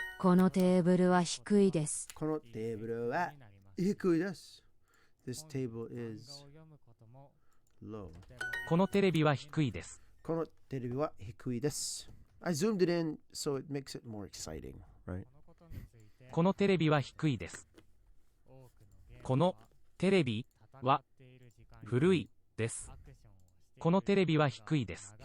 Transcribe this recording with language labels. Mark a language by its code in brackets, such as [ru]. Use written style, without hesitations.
[ja] このテーブルは低いです。このテーブルは低いです。 [en] This table is low. [ja] このテレビは低いです。このテレビは低いです。 [en] I zoomed it in so it makes it more exciting, right? [ja] このテレビは低いです。このテレビは古いです。このテレビは低いです。